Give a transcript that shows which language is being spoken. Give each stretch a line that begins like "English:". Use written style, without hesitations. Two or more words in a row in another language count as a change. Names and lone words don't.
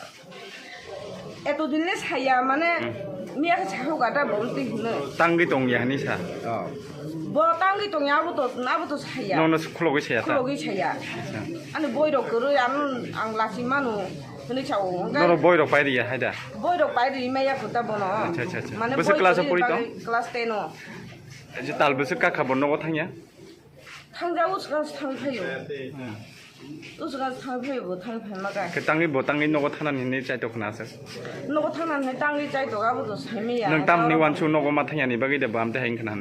Kok Borok: एतो दिनले साया माने मिया के साखौ गाटा बोलति हुने तांगि तंया हनि सा ब तांगि तंया नाबो तो साया नन खलगै साया ता खलगै साया आने बयरो गरै आं लासि मानु हनि छाव नर बयरो पाइरिया हायदा बयरो पाइरि माया खुता बनो
Hindi: अच्छा अच्छा अच्छा
Kok Borok: माने बस क्लास परि त क्लास 10 जे तालबोसो काखा बनगो थांया थांजाउ सगास थांफायो उसगास थांफायो थांफायमागा के तांगि बतांगि नगो थानानि नै चाइतो खनासो नगो थानानि तांगि चाइतो गाबो तो साइमिया नों तामनि वानसु नगो मा थांयानि बागै दे बामते हाइन खनानि